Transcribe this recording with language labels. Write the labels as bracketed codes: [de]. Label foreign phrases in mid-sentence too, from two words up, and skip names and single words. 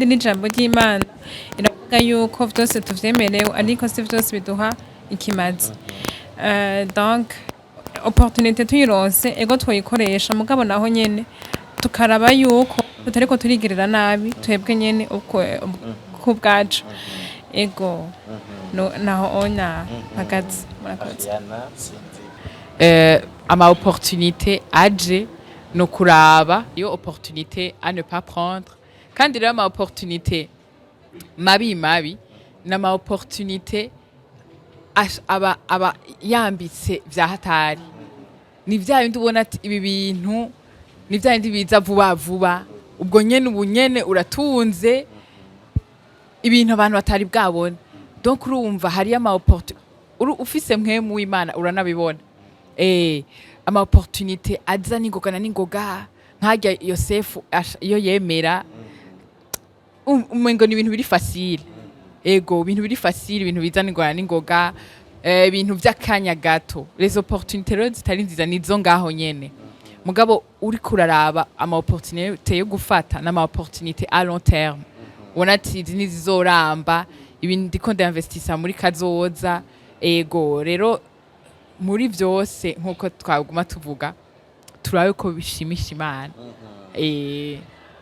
[rn] n'ijambo ry'Imana iravuga yuko byose tuvyemerewe ariko si byose biduha ikimazi donc opportunité tuyironse ego twoyikoresha mugabo naho nyene tukaraba yuko tutariko turigirira nabi twebwe nyene uko bwacu ego naho onya hagati murakoze. Ama opportunité aje no kuraba iyo [fr] opportunité à ne pas prendre [rn] kandi rero ama opportunité mabi n'ama opportunité aba yambitse vya hatari ni vya bindi ubona ati ibi bintu ni vya bindi biza vuba ubwo nyene uratunze ibintu abantu batari bwabona donc urumva hari ama opportunité ufise mwemu w'Imana uranabibona ama opportunité aza n'ingoga nkajya Yosefu iyo yemera umengo ni ibintu biri facile ego ibintu biri facile ibintu biza n'ingoga ibintu vy'akanya gato [fr] les opportunités [rn] rero zitari nziza nizo ngaho nyene mugabo uri kuraraba ama opportunité yo gufata n'ama [fr] opportunité à long terme [rn] ubona ati izi nizizoramba ibintu ndiko ndinvestisa muri kazoza ego rero muri vyose nkuko twaguma tuvuga turabe ko bishimisha Imana